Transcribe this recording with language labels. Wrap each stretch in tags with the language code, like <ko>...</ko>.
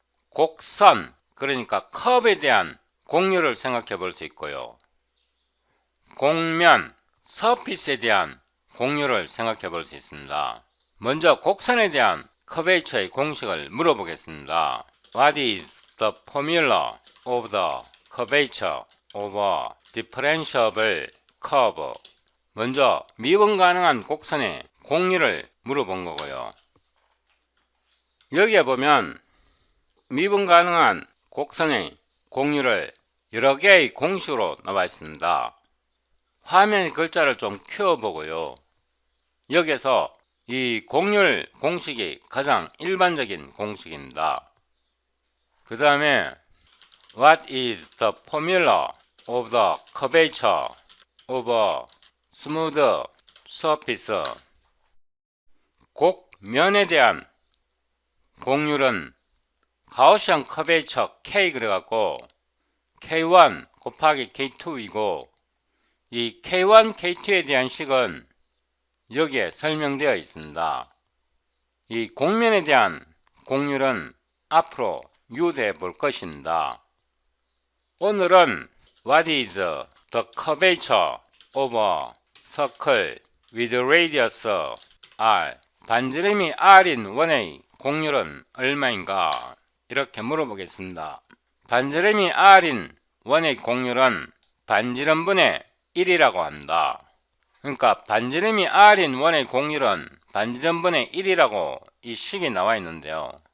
<ko>곡선, 그러니까 컵에 대한 곡률을 생각해 볼 수 있고요. 곡면, 서피스에 대한 곡률을 생각해 볼 수 있습니다. 먼저 곡선에 대한 커베이처의 공식을 물어보겠습니다.</ko> <en>What is the formula of the curvature of a differentiable curve?</en> <ko>먼저 미분 가능한 곡선의 곡률을 물어본 거고요. 여기에 보면 미분 가능한 곡선의 곡률을 여러 개의 공식으로 나와 있습니다. 화면 글자를 좀 키워보고요. 여기에서 이 곡률 공식이 가장 일반적인 공식입니다. 그 다음에</ko> <en>What is the formula of the curvature of a smooth surface?</en> <ko>곡면에 대한 곡률은 가우시안 커베이처 K 그래갖고 K1 곱하기 K2이고, 이 K1, K2에 대한 식은 여기에 설명되어 있습니다. 이 곡면에 대한 곡률은 앞으로 유도해 볼 것입니다. 오늘은</ko> <en>What is the curvature of a circle with radius R?</en> <ko>반지름이 R인 원의 곡률은 얼마인가? 이렇게 물어보겠습니다. 반지름이 R인 원의 곡률은 반지름분의 1이라고 합니다. 그러니까 반지름이 R인 원의 곡률은 반지름분의 1이라고 이 식이 나와 있는데요.</ko>